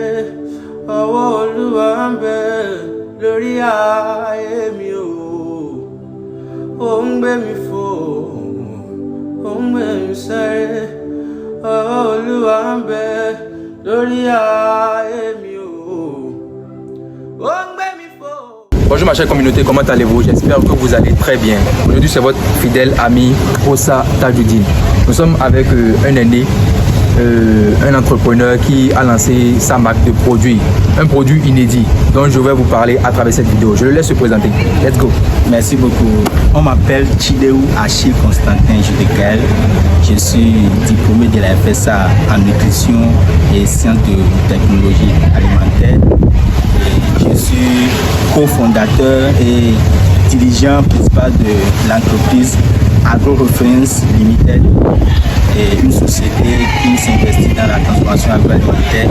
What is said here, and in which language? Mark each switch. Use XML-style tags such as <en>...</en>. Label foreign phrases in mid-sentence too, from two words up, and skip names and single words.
<yo>Ọwọ́ Olúwa ń bẹ lórí ayé mi o. Ó ń gbé mi fò, ó ń gbé mi sáré. Ọwọ́ Olúwa ń bẹ lórí ayé mi o. Ó ń gbé mi fò.</yo> <fr>Bonjour ma chère communauté, comment allez-vous? J'espère que vous allez très bien. Aujourd'hui c'est votre fidèle ami Ossa Tajoudine. Nous sommes avec un aîné, un entrepreneur qui a lancé sa marque de produits, un produit inédit dont je vais vous parler à travers cette vidéo. Je le laisse se présenter.</fr> <en>Let's go.</en> <fr>Merci beaucoup. On m'appelle Chidéou Achille Constantin Judekel. Je suis diplômé de la FSA en nutrition et sciences de technologie alimentaire. Je suis cofondateur et dirigeant principal de l'entreprise AgroReference Limited, et une société qui s'investit dans la transformation agroalimentaire.</fr>